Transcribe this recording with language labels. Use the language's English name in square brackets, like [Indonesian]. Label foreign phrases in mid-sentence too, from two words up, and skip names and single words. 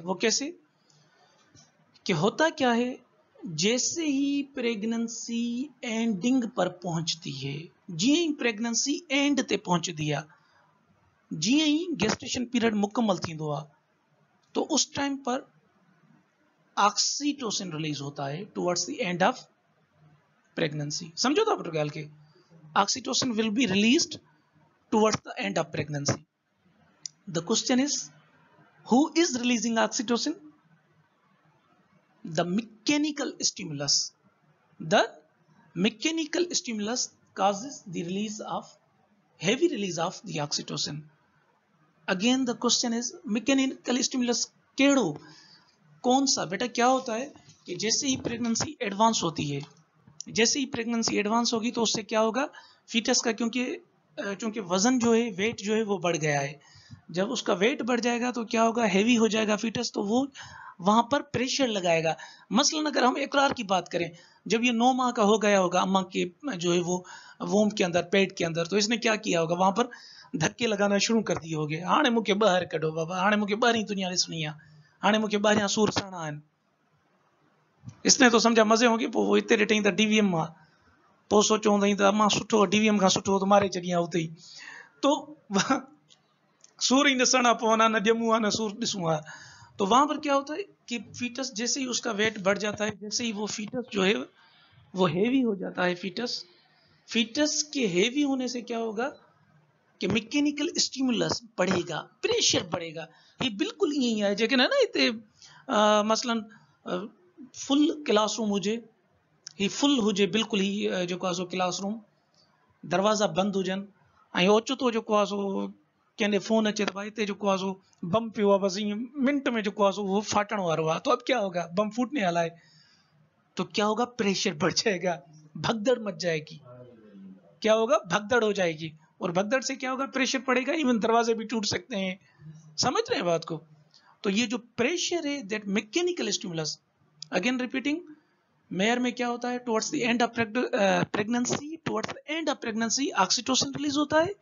[Urdu] وہ کیسے کہ ہوتا کیا ہے جیسے ہی پریگنینسی اینڈنگ پر پہنچتی ہے [Sindhi] जी प्रेगनेंसी एंड ते पहुंच दिया जी ही [English] gestation period [Sindhi] मुकम्मल थींदो आ [Urdu] تو اس ٹائم پر آکسیٹوسن ریلیز ہوتا ہے [English] towards the end of pregnancy. [Sindhi] समझो था बेटा ॻाल्हि के [English] oxytocin will be released towards the end of pregnancy. the question is who is releasing oxytocin the mechanical stimulus causes the heavy release of the oxytocin. Again the question is mechanical stimulus [Urdu] کیڑو کون سا بیٹا کیا ہوتا ہے کہ جیسے ہی پریگنینسی ایڈوانس ہوتی ہے جیسے ہی پریگنینسی ایڈوانس ہوگی تو اس سے کیا ہوگا فیٹس کا کیونکہ وزن جو ہے ویٹ جو ہے وہ بڑھ گیا ہے جب اس کا ویٹ بڑھ جائے گا تو کیا ہوگا ہیوی ہو جائے گا فیٹس تو وہ وہاں پر پریشر لگائے گا. مثلاً اگر ہم اقرار کی بات کریں جب یہ 9 ماہ کا ہو گیا ہوگا اماں کے جو ہے وہ ووم کے اندر پیٹ کے اندر تو اس نے کیا کیا ہوگا وہاں پر دھکے لگانا شروع کر دیے ہوں گے [Sindhi] हाणे मूंखे ॿाहिरि कढो बाबा हाणे मूंखे ॿाहिरीं दुनिया ॾिसणी आहे हाणे मूंखे ॿाहिरियां सूर सड़ना आहिनि। [Urdu] اس نے تو سمجھا مزے ہوں گے [Sindhi] पोइ हिते ॾिठईं त DVM मां पोइ सोचो हूंदई त अम्मा सुठो DVM खां सुठो त मारे छॾियां उते ई तो सूर ही न सड़ा पवना न ॼमूं आहे न सूर ॾिसूं आहे। [Urdu] تو وہاں پر کیا ہوتا ہے کہ فیٹس جیسے ہی اس کا ویٹ بڑھ جاتا ہے جیسے ہی وہ فیٹس جو ہے وہ ہیوی ہو جاتا ہے فیٹس کے ہیوی ہونے سے کیا ہوگا کہ [English] mechanical stimulus [Urdu] بڑھے گا پریشر بڑھے گا. یہ بالکل یہی ہے [Sindhi] जेकन है ना इते मसलन [English] full classroom [Sindhi] हुजे ही फुल हुजे बिल्कुल ही जो आहे सो क्लासरूम दरवाज़ा बंद हुजन ऐं ओचितो जेको आहे सो कंहिंजे फोन अचे तो भाई जो आहे सो बम पियो आहे बस मिनट में जो आहे सो वो फाटण वारो आहे [Urdu] تو اب کیا ہوگا بم پھوٹنے والا ہے تو کیا ہوگا پریشر بڑھ جائے گا بھگدڑ مچ جائے گی. کیا ہوگا بھگدڑ ہو جائے گی اور بھگدڑ سے کیا ہوگا پریشر پڑے گا ایون دروازے بھی ٹوٹ سکتے ہیں. سمجھ رہے ہیں بات کو. تو یہ جو پریشر ہے [English] that mechanical stimulus again repeating [Urdu] میئر میں کیا ہوتا ہے [English] towards the end of pregnancy [Urdu] آکسیٹوسن ریلیز ہوتا ہے.